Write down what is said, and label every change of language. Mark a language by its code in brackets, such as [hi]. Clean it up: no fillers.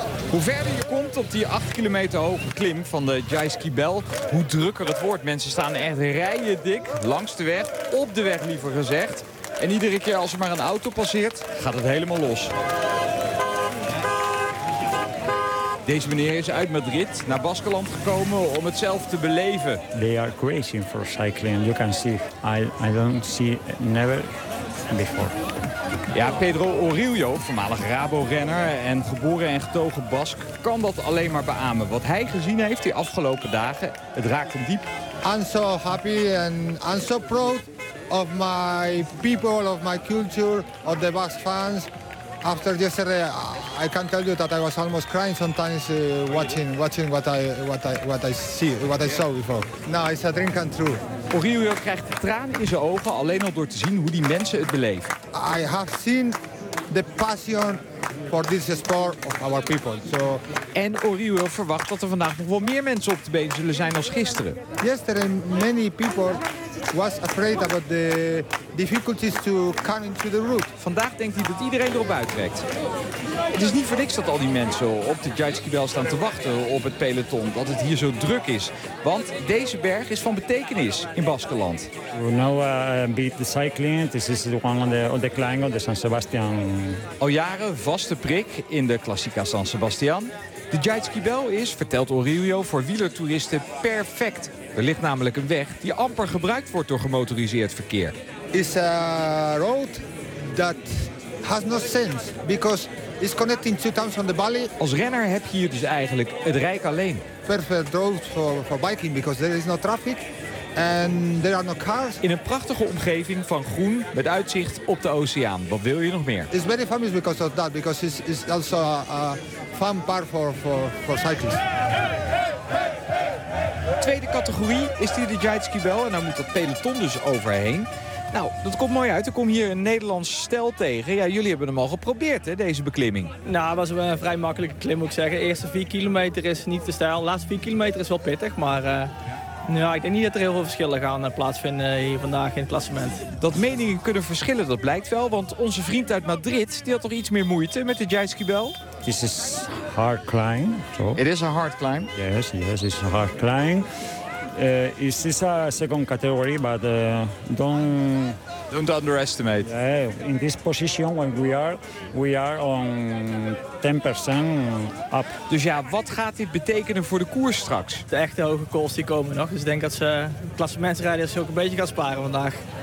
[nl] Hoe verder je komt op die 8 kilometer hoge klim van de Jaskibel, hoe drukker het wordt. Mensen staan echt rijen dik langs de weg, op de weg liever gezegd. En iedere keer als er maar een auto passeert, gaat het helemaal los. Deze meneer is uit Madrid naar Baskeland gekomen om het zelf te beleven. [en] They are crazy for cycling. You can see, I don't see never before. [nl] Ja, Pedro Orillo, voormalig Rabo-renner en geboren en getogen Bask, kan dat alleen maar beamen. Wat hij gezien heeft die afgelopen dagen, het raakt hem diep. [en] I'm so happy and I'm so proud of my people, of my culture, of the Basque fans. After yesterday, I can tell you that I was almost crying sometimes watching what I saw before. Now it's a dream come true. [nl] Aurelio krijgt tranen in zijn ogen alleen al door te zien hoe die mensen het beleven. [en] I have seen the passion for this sport of our people. So. [nl] En Aurelio verwacht dat er vandaag nog wel meer mensen op de been zullen zijn als gisteren. [en] Yesterday many people was afraid about the difficulties to come into the route. [nl] Vandaag denkt hij dat iedereen erop uittrekt. Het is niet voor niks dat al die mensen op de Jaitskibel staan te wachten op het peloton, dat het hier zo druk is. Want deze berg is van betekenis in Baskenland. [en] We now beat the cycling. This is the one on the climb of the San Sebastian. [nl] Al jaren vaste prik in de Classica San Sebastian. De Jaitskibel is, vertelt Aurelio, voor wielertoeristen perfect. Er ligt namelijk een weg die amper gebruikt wordt door gemotoriseerd verkeer. [en] It's a road that has no sense because it's connecting two towns on the valley. [nl] Als renner heb je hier dus eigenlijk het rijk alleen. [en] Perfect road for biking because there is no traffic and there are no cars. [nl] In een prachtige omgeving van groen met uitzicht op de oceaan. Wat wil je nog meer? [en] It's very famous because of that because it's also a fun part for cyclists. [nl] Tweede categorie is hier de Jaitskibel en daar moet dat peloton dus overheen. Nou, dat komt mooi uit. Ik kom hier een Nederlands stel tegen. Ja, jullie hebben hem al geprobeerd, hè, deze beklimming. Nou, het was wel een vrij makkelijke klim, moet ik zeggen. De eerste 4 kilometer is niet te stijl. De laatste 4 kilometer is wel pittig, maar ik denk niet dat er heel veel verschillen gaan plaatsvinden hier vandaag in het klassement. Dat meningen kunnen verschillen, dat blijkt wel. Want onze vriend uit Madrid, die had toch iets meer moeite met de Jaitskibel? [en] This is hard climb. So. It is a hard climb. Yes, yes, it's a hard climb. It is a second category, but don't underestimate. In this position when we are on 10% up. [nl] Dus ja, wat gaat dit betekenen voor de koers straks? De echte hoge calls die komen nog. Dus ik denk dat ze klassementsrijders ook een beetje gaan sparen vandaag.